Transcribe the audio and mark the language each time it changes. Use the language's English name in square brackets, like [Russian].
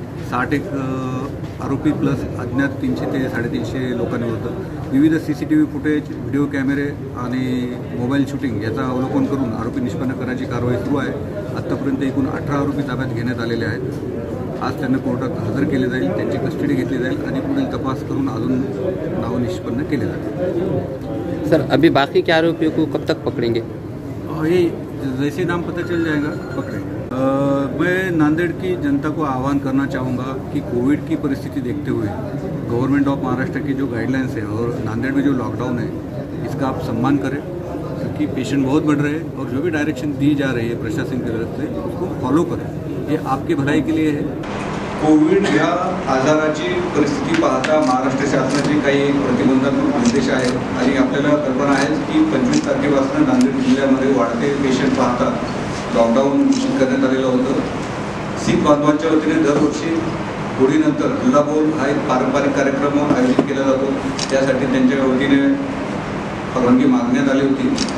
[Marathi] 61 आरोपी प्लस अज्ञात 300 ते 350 लोकांविरुद्ध विविध CCTV फुटेज, व्हिडिओ कॅमेरे आणि मोबाईल शूटिंग याचा अवलोकन करून आरोपी निष्पन्न करण्याची कारवाई सुरू आहे। आत्तापर्यंत एकूण 18 आरोपी ताब्यात घेण्यात आलेले आहेत। आज त्यांना कोर्टात हजर केले जाईल, त्यांची कस्टडी घेतली जाईल आणि पुढील तपास करून अजून नाव निष्पन्न केले जातील। [Hindi] सर, अभी बाकी के आरोपियों को कब तक पकड़ेंगे? ये जैसे नाम पता चल जाएगा पकड़ेंगे। मैं नांदेड़ की जनता को आह्वान करना चाहूँगा कि कोविड की परिस्थिति देखते हुए गवर्नमेंट ऑफ महाराष्ट्र की जो गाइडलाइंस है और नांदेड़ में जो लॉकडाउन है इसका आप सम्मान करें, क्योंकि पेशेंट बहुत बढ़ रहे हैं और जो भी डायरेक्शन दी जा रही है प्रशासन की तरफ से उसको फॉलो करें, ये आपकी भलाई के लिए है। [Marathi] कोविड या आजाराची परिस्थिती पाहता महाराष्ट्र शासनाचे काही प्रतिबंधात्मक निर्देश आहेत आणि आपल्याला कल्पना आहे की 25 तारखेपासून नांदेड जिल्ह्यामध्ये वाढते पेशंट पाहता लॉकडाऊन घोषित करण्यात आलेलं होतं। शीख बांधवांच्या वतीने दरवर्षी होळीनंतर हल्लाबोल हा एक पारंपरिक कार्यक्रम आयोजित केला जातो, त्यासाठी त्यांच्या वतीने परवानगी मागण्यात आली होती।